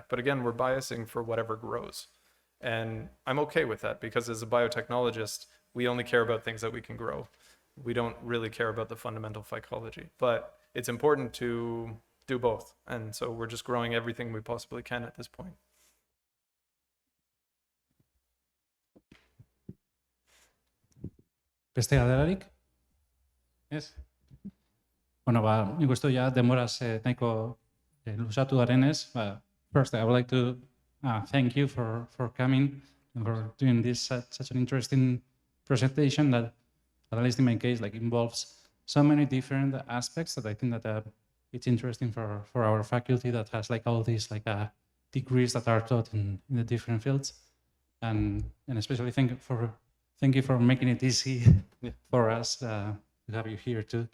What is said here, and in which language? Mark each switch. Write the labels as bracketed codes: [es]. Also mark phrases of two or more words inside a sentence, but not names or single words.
[en] But again, we're biasing for whatever grows. And I'm okay with that because as a biotechnologist, we only care about things that we can grow. We don't really care about the fundamental phycology, but it's important to do both. And so we're just growing everything we possibly can at this point. [eu] Beste galderarik? Ez? Bueno, nik uste ja denboraz nahiko luzatu garenez. [en] First, I would like to thank you for coming and for doing this such an interesting presentation that, at least in my case, involves so many different aspects that I think that it's interesting for our faculty that has all these degrees that are taught in the different fields, and especially thank you for making it easy for us to have you here too.